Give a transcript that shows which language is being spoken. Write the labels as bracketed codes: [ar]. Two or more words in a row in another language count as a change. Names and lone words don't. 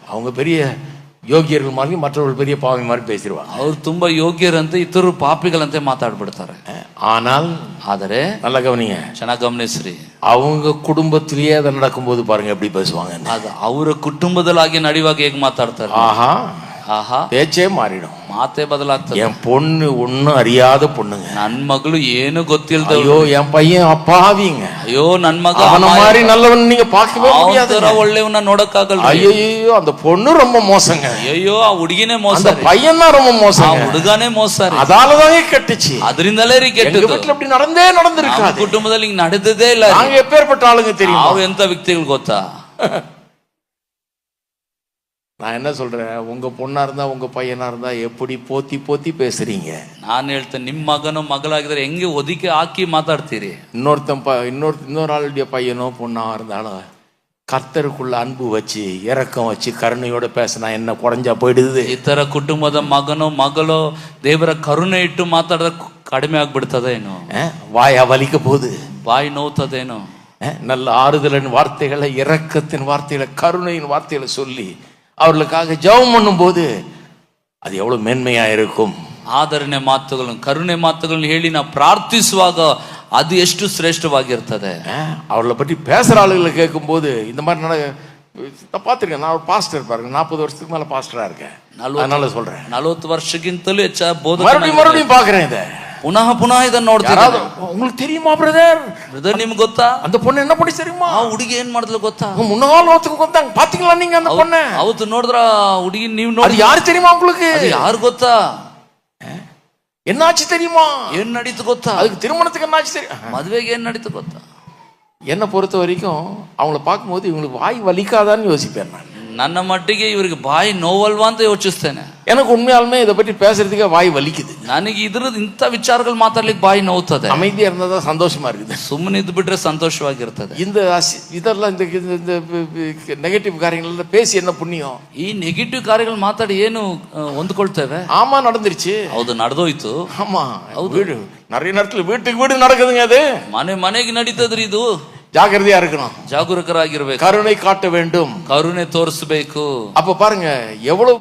[ta] அவங்க பெரிய ಯೋಗ್ಯர்கள் மாதிரி மற்றவர்கள் பெரிய பாவி மாதிரி பேசிடுவாங்க. [kn] ಅವ್ರು ತುಂಬಾ ಯೋಗ್ಯರಂತೆ ಇತರರು ಪಾಪಿಗಳಂತೆ ಮಾತಾಡ್ಬಿಡ್ತಾರೆ. [ta] ஆனால் [kn] ಆದರೆ [ta] நல்ல கவனிங்க, [kn] ಚೆನ್ನಾಗಿ ಗಮನಿಸ್ರಿ, [ta] அவங்க குடும்பத்திலேயே அதை நடக்கும்போது பாருங்க எப்படி பேசுவாங்க. [kn] ಅದು ಅವರ ಕುಟುಂಬದಲ್ಲಾಗಿ ನಡೆಯುವಾಗ ಹೇಗೆ ಮಾತಾಡ್ತಾರೆ. [ta] ஆஹா [kn] ಆಹಾ, [ta] பேச்சே மாறிடும். [kn] ಮಾತೇ ಬದಲಾಗ್ತದೆ. [ta] என் பொண்ணு ஒன்னும் அறியாத பொண்ணுங்க, [kn] ನನ್ ಮಗಳು ಏನು ಗೊತ್ತಿಲ್ದ, [ta] ஐயோ என் பையன் அப்பாவிங்க, [kn] ಅಯ್ಯೋ ನನ್ ಮಗ [ta] அவன மாதிரி நல்லவன் நீங்க பார்க்கவே முடியாது, [kn] ಒಳ್ಳೆಯವನ್ನ ನೋಡಕ್ಕಾಗಲ್ಲ. [ta] ஐயோ அந்த பொண்ணு ரொம்ப மோசங்க, [kn] ಅಯ್ಯೋ ಆ ಹುಡುಗಿನೇ ಮೋಸ, [ta] அந்த பையன் தான் ரொம்ப மோசம், [kn] ಹುಡುಗನೇ ಮೋಸ, [ta] அதாலதான் கெட்டுச்சு. [kn] ಅದರಿಂದಲೇ ರೀ ಕೆಟ್ಟது. [ta] எங்க வீட்டுல அப்படி நடந்திருக்காது, [kn] ಕುಟುಂಬದಲ್ಲಿ ಹಿಂಗ್ ನಡೆದದೇ ಇಲ್ಲ. [ta] நாங்க எப்பேற்பட்ட ஆளுங்க தெரியும், [kn] ನಾವು ಎಂತ ವ್ಯಕ್ತಿಗಳು ಗೊತ್ತಾ. [ta] நான் என்ன சொல்றேன், உங்க பொண்ணா இருந்தா உங்க பையனா இருந்தா எப்படி போத்தி போத்தி பேசுறீங்க. [kn] நான் ಹೇಳ್ತೇನೆ, ನಿಮ್ ಮಗನೋ ಮಗಳಾಗಿದ್ರೆ ಹೆಂಗೆ ಒದಿಕೆ ಹಾಕಿ ಮಾತಾಡ್ತೀರಿ. [ta] இன்னொரு ஆளுடைய பையனோ பொண்ணா இருந்தாலும் கர்த்தருக்குள்ள அன்பு வச்சு இரக்கம் வச்சு கருணையோட பேசினா என்ன குறைஞ்சா போயிடுது. [kn] ಇತರ ಕುಟುಂಬದ ಮಗನೋ ಮಗಳೋ ದೇವರ ಕರುಣೆ ಇಟ್ಟು ಮಾತಾಡಿದ್ರೆ ಕಡಿಮೆ ಆಗ್ಬಿಡ್ತದೇನೋ, [ta] வாயா வலிக்க போகுது, [kn] ಬಾಯಿ ನೋವ್ತದೇನೋ. [ta] நல்ல ஆறுதலின் வார்த்தைகளை, இரக்கத்தின் வார்த்தைகளை, கருணையின் வார்த்தைகளை சொல்லி அவர்களுக்காக ஜெபம் பண்ணும் போது அது எவ்வளவு மேன்மையா இருக்கும். [kn] ಆದರಣೆ ಮಾತುಗಳನ್ನು, ಕರುಣೆ ಮಾತುಗಳನ್ನು ಹೇಳಿ ನಾವು ಪ್ರಾರ್ಥಿಸುವಾಗ ಅದು ಎಷ್ಟು ಶ್ರೇಷ್ಠವಾಗಿರ್ತದೆ. [ta] அவர்களை பற்றி பேசுற ஆளுகளை கேட்கும் போது இந்த மாதிரி பார்த்துருக்கேன். நான் ஒரு பாஸ்டர் பாருங்க, 40 வருஷத்துக்கு மேல பாஸ்டரா இருக்கேன், அதனால சொல்றேன். [kn] 40 ವರ್ಷಕ್ಕಿಂತಲೂ ಹೆಚ್ಚ ಬೋಧ. [ta] மறுபடியும் பாக்குறேன் இதை, [kn] ಪುನಃ ಇದನ್ನ ನೋಡ್ತಾರೆ. [ta] உங்களுக்கு தெரியுமா பிரதர், [kn] ನಿಮ್ಗೆ ಗೊತ್ತಾ [ta] அந்த பொண்ணு என்ன பண்ணி தெரியுமா, [kn] ಆ ಹುಡುಗಿ ಏನ್ ಮಾಡಿದ್ಲು ಗೊತ್ತಾ, [ta] முன்னாள் ஒருத்தங்க ಗೊತ್ತಾங்க பாத்தீங்களா நீங்க அந்த பொண்ணு, [kn] ಅವತ್ತು ನೋಡಿದ್ರ ಹುಡುಗಿ ನೀವು ನೋಡಿ, [ta] அது யாரு தெரியுமா உங்களுக்கு, [kn] ಯಾರು ಗೊತ್ತಾ, [ta] என்னாச்சு தெரியுமா, [kn] ಏನ್ ನಡೀತು ಗೊತ್ತಾ, [ta] அதுக்கு திருமணத்துக்கு என்னாச்சு தெரியும், [kn] ಮದ್ವೆಗೆ ಏನ್ ನಡೀತು ಗೊತ್ತಾ. [ta] என்னை பொறுத்த வரைக்கும் அவங்கள பார்க்கும்போது இவங்களுக்கு வாய் வலிக்காதான்னு யோசிப்பேன் நான். [kn] ನನ್ನ ಮಟ್ಟಿಗೆ ಇವರಿಗೆ ಬಾಯಿ ನೋವಲ್ವಾ ಅಂತ ಯೋಚಿಸ್ತೇನೆ. [ta] எனக்கு உண்மையாலுமே இதை பற்றி பேசுறதுக்கே வாய் வலிக்குது. [kn] ನನಗೆ ಇದ್ರದ್ದು ಇಂಥ ವಿಚಾರಗಳು ಮಾತಾಡ್ಲಿಕ್ಕೆ ಬಾಯಿ ನೋವ್ತದೆ. [ta] அமைதியா இருந்தா சந்தோஷமா இருக்குது, [kn] ಸುಮ್ಮನೆ ಇದ್ದು ಬಿಟ್ರೆ ಸಂತೋಷವಾಗಿರ್ತದೆ. [ta] இதெல்லாம் இந்த நெகட்டிவ் காரியங்கள் பேசி என்ன புண்ணியம். [kn] ಈ ನೆಗೆಟಿವ್ ಕಾರ್ಯಗಳು ಮಾತಾಡಿ ಏನು ಹೊಂದ್ಕೊಳ್ತೇವೆ. [ta] ஆமா நடந்துருச்சு, [kn] ಹೌದು ನಡೆದೋಯ್ತು. [ta] ஆமா வீடு நிறைய நேரத்துல வீட்டுக்கு வீடு நடக்குதுங்க, அது [kn] ಮನೆಗೆ ನಡೀತದ್ರಿ. ಇದು [ta] ஜாக்கிரதையா இருக்கணும், [kn] ಜಾಗರೂಕರಾಗಿರ್ಬೇಕು, [ta] கருணை காட்ட வேண்டும், [kn] ಕರುಣೆ ತೋರಿಸಬೇಕು. [ta] அப்ப பாருங்க எவ்வளவு